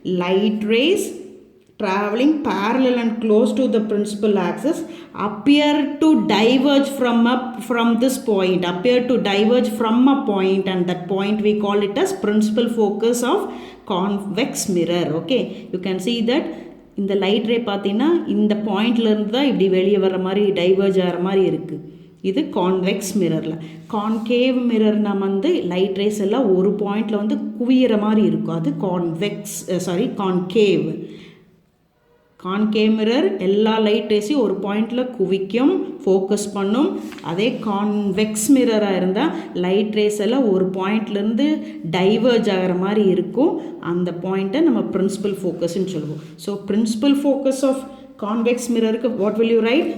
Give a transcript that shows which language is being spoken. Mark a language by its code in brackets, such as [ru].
[en] Light rays traveling parallel and close to the principal axis appear to diverge from this point, and that point we call it as principal focus of convex mirror. Okay, you can see that in the light ray [ta] பார்த்தீங்கன்னா இந்த பாயிண்ட்ல இருந்து தான் இப்படி வெளியே வர மாதிரி diverge ஆகிற மாதிரி இருக்கு. இது கான்வெக்ஸ் மிரரில். கான்கேவ் மிரர்னா லைட் ரேஸ் எல்லாம் ஒரு பாயிண்டில் குவியிற மாதிரி இருக்கும். அது கான்கேவ். கான்கேவ் மிரர் எல்லா லைட் ரேஸையும் ஒரு பாயிண்டில் குவிக்கும், ஃபோக்கஸ் பண்ணும். அதே கான்வெக்ஸ் மிரராக இருந்தால் லைட் ரேஸ் எல்லாம் ஒரு பாயிண்ட்லேருந்து டைவர்ஜ் ஆகிற மாதிரி இருக்கும். அந்த பாயிண்ட்டை நம்ம பிரின்சிபல் ஃபோக்கஸ்ன்னு சொல்லுவோம். [en] So principal focus of convex mirror, what will you write?